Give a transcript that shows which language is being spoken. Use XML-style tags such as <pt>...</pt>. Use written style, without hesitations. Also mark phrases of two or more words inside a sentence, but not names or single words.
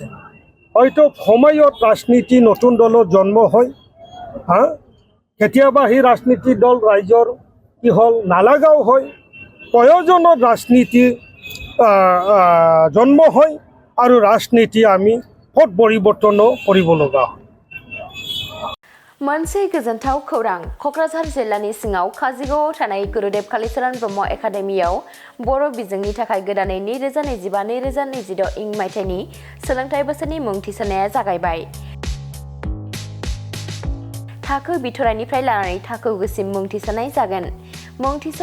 <as>হয়তো সময়ত ৰাজনীতি নতুন দলত জন্ম হয়, কেতিয়াবা সেই ৰাজনীতি দল ৰাইজৰ কি হ'ল নালাগাও হয়। প্ৰয়োজনত ৰাজনীতি জন্ম হয় আৰু ৰাজনীতি আমি পথ পৰিৱৰ্তনো কৰিব লগা হয়।</as> <brx>मोनसे गोजोनथाव खौरां। क'क्राझार जिल्लानि सिङाव काजिगावआव थानाय गुरुदेव कालिचरण ब्रह्म एकाडेमियाव बर' बिजोंनि थाखाय गोदानै 2025-2026 इं मायथाइनि सोलोंथाइ बोसोरनि मुं थिसननाया जागायबाय। थाखो बिथराइनिफ्राय लानानै थाखो 9 सिम मुं थिसननाय जागोन।</brx>